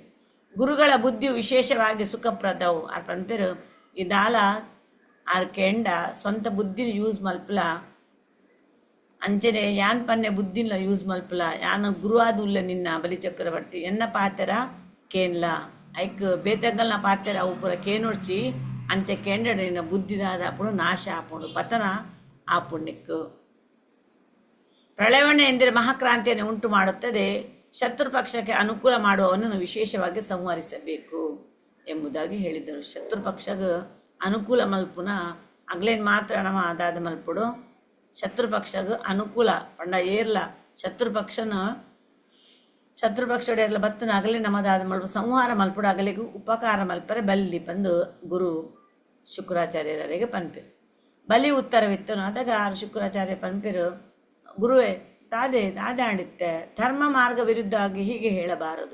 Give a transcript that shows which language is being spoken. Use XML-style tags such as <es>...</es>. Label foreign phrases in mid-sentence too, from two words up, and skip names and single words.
<kn>ಗುರುಗಳ ಬುದ್ಧಿಯು ವಿಶೇಷವಾಗಿ ಸುಖಪ್ರದವು</kn> <tcy>ಆ ಪನ್ಪೆರು ಇದಾಲ ಆರ್ ಕೆಂಡ ಸ್ವಂತ ಬುದ್ಧಿನ ಯೂಸ್ ಮಲ್ಪಲ ಅಂಚನೆ ಯಾನ್ ಪನ್ನೆ ಬುದ್ಧಿನ ಯೂಸ್ ಮಲ್ಪಲ ಯಾನು ಗುರುವಾದುಲ್ಲ ನಿನ್ನ ಬಲಿಚಕ್ರವರ್ತಿ ಎನ್ನ ಪಾತೆರ ಕೇನ್ಲ ಐಕ್ ಬೇತಗಲ್ನ ಪಾತೆರ ಅವು ಪೂರ ಕೇನೊಡ್ಚಿ ಅಂಚೆ ಕೆಂಡಡ ನಿನ್ನ ಬುದ್ಧಿದಾದ ಆಪುಡು ನಾಶ ಆಪುಂಡು ಪತನ ಆಪುಣ್ಯಕ್ಕೂ.</tcy> <kn>ಪ್ರಳಯವನ್ನೇ ಎಂದರೆ ಮಹಾಕ್ರಾಂತಿಯನ್ನು ಉಂಟು ಮಾಡುತ್ತದೆ. ಶತ್ರುಪಕ್ಷಕ್ಕೆ ಅನುಕೂಲ ಮಾಡುವವನನ್ನು ವಿಶೇಷವಾಗಿ ಸಂಹರಿಸಬೇಕು ಎಂಬುದಾಗಿ ಹೇಳಿದರು.</kn> <tcy>ಶತ್ರುಪಕ್ಷಗ ಅನುಕೂಲ ಮಲ್ಪುನ ಅಗ್ಲೇನು ಮಾತ್ರ ನಮ್ಮ ಅದಾದ ಮಲ್ಪುಡು ಶತ್ರುಪಕ್ಷಗ ಅನುಕೂಲ ಪಂಡ ಏರ್ಲ ಶತ್ರುಪಕ್ಷಡೆಲ್ಲ ಬತ್ತನ ಅಗಲೇ ನಮ್ಮದಾದ ಮಲ್ಪ ಸಂಹಾರ ಮಲ್ಪುಡು ಅಗಲಿಗೂ ಉಪಕಾರ ಮಲ್ಪರೆ ಬಲ್ಲಿ ಬಂದು ಗುರು ಶುಕ್ರಾಚಾರ್ಯರಿಗೆ ಪನ್ಪಿರು ಬಲಿ ಉತ್ತರವಿತ್ತನು ಅದಾಗ ಶುಕ್ರಾಚಾರ್ಯ ಪನ್ಪಿರು ಗುರುವೇ ದಾದೆ ಆಡಿತ್ತೆ</tcy> <kn>ಧರ್ಮ ಮಾರ್ಗ ವಿರುದ್ಧ ಆಗಿ ಹೀಗೆ ಹೇಳಬಾರದು.</kn>